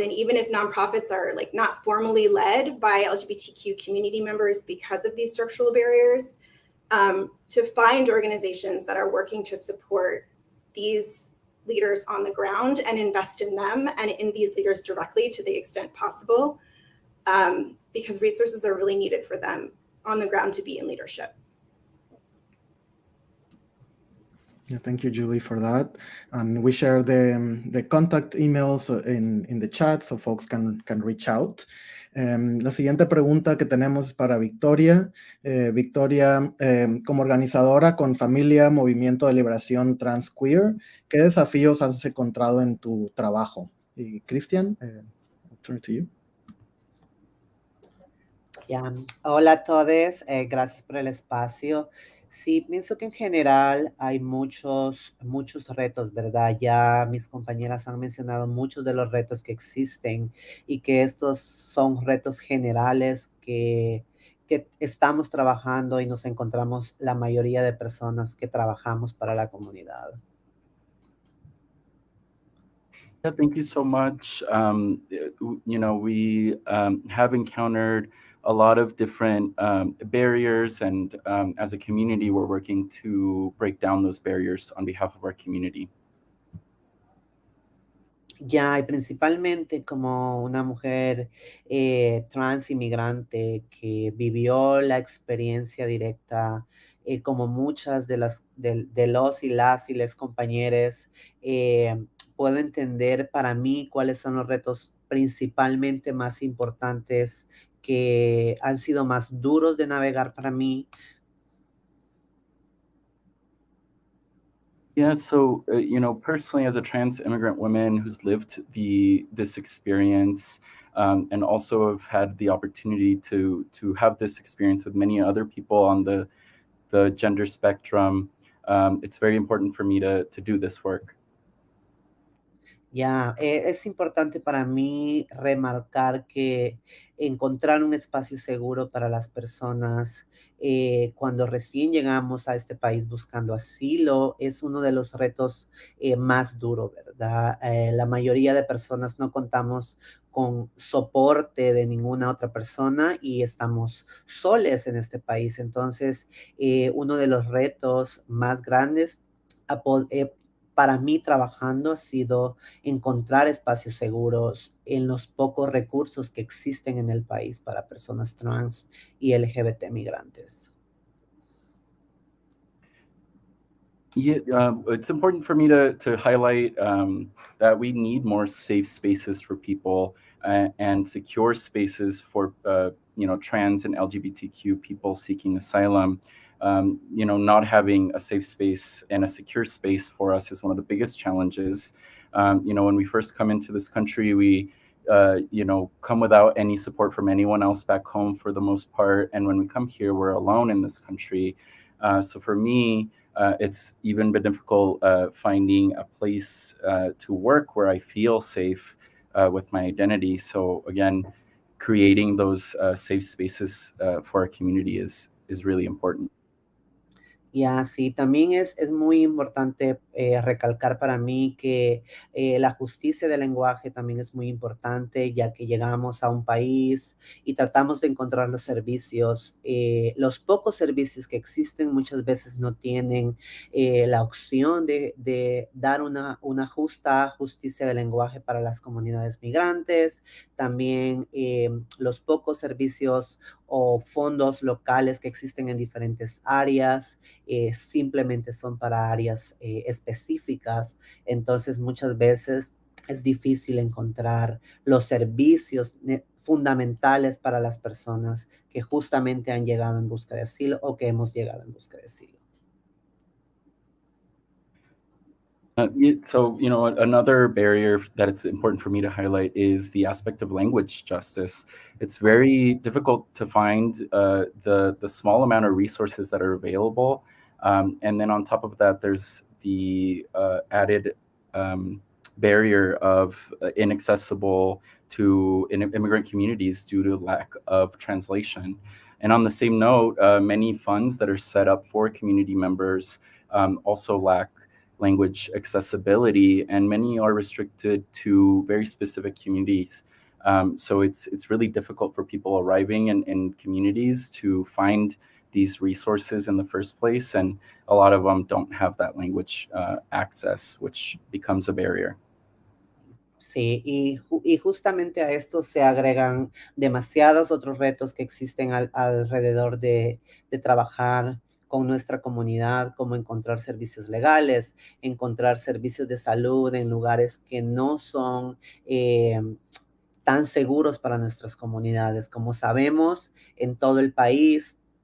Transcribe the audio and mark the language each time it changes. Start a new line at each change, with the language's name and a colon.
English: And even if nonprofits are like not formally led by LGBTQ community members because of these structural barriers, to find organizations that are working to support these leaders on the ground and invest in them and in these leaders directly to the extent possible, because resources are really needed for them on the ground to be in leadership. Yeah, thank you, Julie, for that. And we share the contact emails in the chat so folks can reach out.
Spanish: La siguiente pregunta que tenemos es para Victoria. Victoria, como organizadora con Familia, Movimiento de Liberación Trans Queer, ¿qué desafíos has encontrado en tu trabajo?
English: Y Cristian, I'll turn to you.
Spanish: Hola a todos, gracias por el espacio. Sí, pienso que en general hay muchos retos, ¿verdad? Ya mis compañeras han mencionado muchos de los retos que existen y que estos son retos generales que estamos trabajando y nos encontramos la mayoría de personas que trabajamos para la comunidad.
English: Yeah, thank you so much. We have encountered a lot of different barriers, and as a community, we're working to break down those barriers on behalf of our community.
Spanish: Ya, y principalmente como una mujer trans inmigrante que vivió la experiencia directa, como muchas de los y les compañeros, puedo entender para mí cuáles son los retos principalmente más importantes que han sido más duros de navegar para mí.
English: Yeah, so personally, as a trans immigrant woman who's lived this experience, and also have had the opportunity to have this experience with many other people on the gender spectrum, it's very important for me to do this work.
Spanish: Ya, es importante para mí remarcar que encontrar un espacio seguro para las personas cuando recién llegamos a este país buscando asilo es uno de los retos más duros, ¿verdad? La mayoría de personas no contamos con soporte de ninguna otra persona y estamos soles en este país. Entonces, uno de los retos más grandes para mí trabajando ha sido encontrar espacios seguros en los pocos recursos que existen en el país para personas trans y LGBT migrantes.
English: Yeah, it's important for me to highlight that we need more safe spaces for people and secure spaces for trans and LGBTQ people seeking asylum. Not having a safe space and a secure space for us is one of the biggest challenges. When we first come into this country, we come without any support from anyone else back home for the most part, and when we come here, we're alone in this country. So for me, it's even been difficult finding a place to work where I feel safe with my identity. So again, creating those safe spaces for our community is really important.
Spanish: Y así también es muy importante recalcar para mí que la justicia del lenguaje también es muy importante, ya que llegamos a un país y tratamos de encontrar los servicios. Los pocos servicios que existen muchas veces no tienen la opción de dar una justa justicia del lenguaje para las comunidades migrantes. También los pocos servicios o fondos locales que existen en diferentes áreas simplemente son para áreas específicas. Entonces muchas veces es difícil encontrar los servicios fundamentales para las personas que justamente han llegado en busca de asilo o que hemos llegado en busca de asilo.
English: So, another barrier that it's important for me to highlight is the aspect of language justice. It's very difficult to find the small amount of resources that are available. And then on top of that, there's the added barrier of inaccessible to immigrant communities due to lack of translation. And on the same note, many funds that are set up for community members also lack language accessibility, and many are restricted to very specific communities. So it's really difficult for people arriving in communities to find these resources in the first place, and a lot of them don't have that language access, which becomes a barrier.
Spanish: Sí, y justamente a esto se agregan demasiados otros retos que existen alrededor de trabajar con nuestra comunidad, como encontrar servicios legales, encontrar servicios de salud en lugares que no son tan seguros para nuestras comunidades. Como sabemos, en todo el país